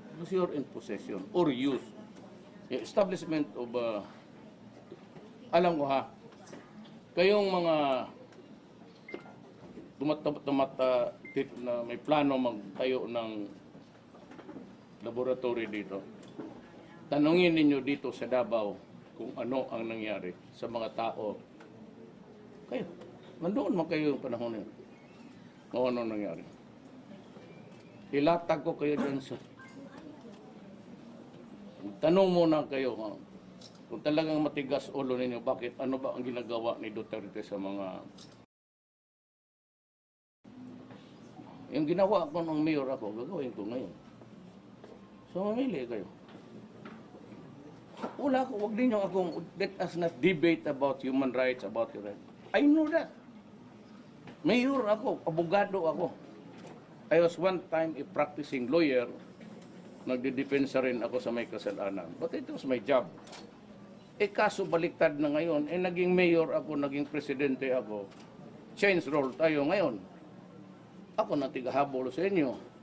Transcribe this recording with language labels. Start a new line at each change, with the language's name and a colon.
English: Because you're in possession or use. Establishment of,
Filipino: alam ko ha, kayong mga na may plano magtayo ng laboratory dito, tanungin ninyo dito sa Davao kung ano ang nangyari sa mga tao. Kayo, nandoon man kayo yung panahon yun. Kung ano nangyari. Ilatag ko kayo dyan sa... Tanong muna kayo, kung talagang matigas ulo ninyo, bakit ano ba ang ginagawa ni Duterte sa mga... Yung ginawa ko ng mayor ako, gagawin ko ngayon. So mamili kayo. Wala ko, wag ninyo akong,
English: let us not debate about human rights, about your rights. I know that.
Filipino: Mayor ako, abogado ako.
English: I was one time a practicing lawyer,
Filipino: nagdidepensa rin ako sa may kasalanan.
English: But it was my job.
Filipino: Kaso baliktad na ngayon, naging mayor ako, naging presidente ako. Change role tayo ngayon. Ako na tigahabol sa inyo.